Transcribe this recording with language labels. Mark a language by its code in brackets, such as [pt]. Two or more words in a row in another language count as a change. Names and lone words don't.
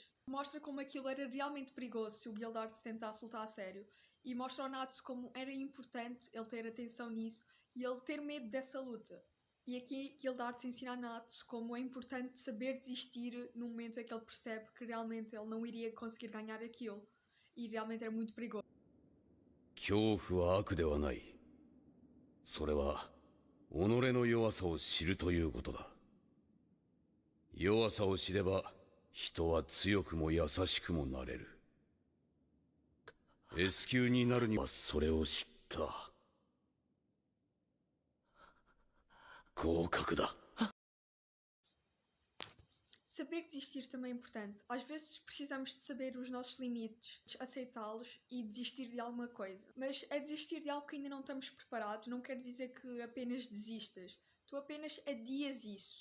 [pt] Mostra como aquilo era realmente perigoso se o Guildarts tentasse lutar a sério e mostra ao Natsu como era importante ele ter atenção nisso e ele ter medo dessa luta. E aqui Guildarts ensina a Natsu como é importante saber desistir no momento em que ele percebe que realmente ele não iria conseguir ganhar aquilo e realmente era muito perigoso. [ja] 恐怖は悪ではない。それは己の弱さを知るということだ。弱さを知れば人は強くも優しくもなれる。S 級になるにはそれを知った。合格だ。 [pt] Saber desistir também é importante. Às vezes precisamos de saber os nossos limites, aceitá-los e desistir de alguma coisa. Mas é desistir de algo que ainda não estamos preparados, não quer dizer que apenas desistas. Tu apenas adias isso.